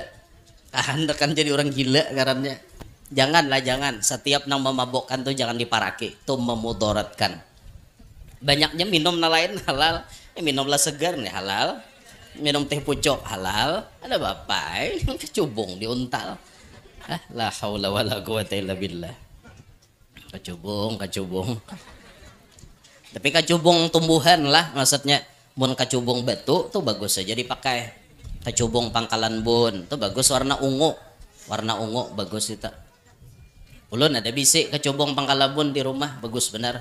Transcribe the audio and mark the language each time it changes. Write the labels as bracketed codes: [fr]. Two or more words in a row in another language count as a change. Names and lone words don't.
[bjn] Kan jadi orang gila karannya. Janganlah jangan. Setiap nang memabukkan tuh jangan diparaki. Tuh memudaratkan. Banyaknya minum lain halal. Minumlah segar nih halal. Minum teh pucuk halal. Ada bapak kecubung diuntal. [ar] لا حول ولا قوة إلا بالله. [bjn] Kecubung. Tapi kecubung tumbuhan lah maksudnya. Mun kecubung batu tuh bagus aja dipakai. Kecubung pangkalan bun tuh bagus warna ungu bagus itu. Ulun ada bisik kecubung pangkalan bun di rumah bagus benar.